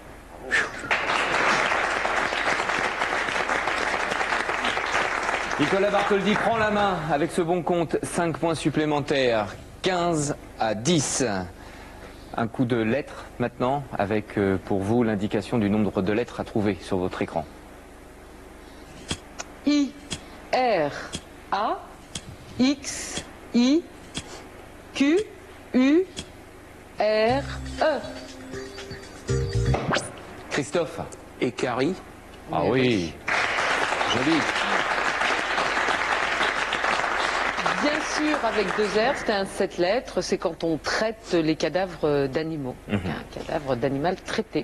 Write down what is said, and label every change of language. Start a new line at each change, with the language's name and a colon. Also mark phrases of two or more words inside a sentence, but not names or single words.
French: Nicolas Bartholdi prend la main avec ce bon compte, 5 points supplémentaires, 15 à 10. Un coup de lettres maintenant, avec pour vous l'indication du nombre de lettres à trouver sur votre écran. I, R, A, X, I, Q, U, R, E. Christophe. Écari. Ah oui, joli. Bien sûr, avec 2 R, c'est un 7 lettres, c'est quand on traite les cadavres d'animaux. Un cadavre d'animal traité.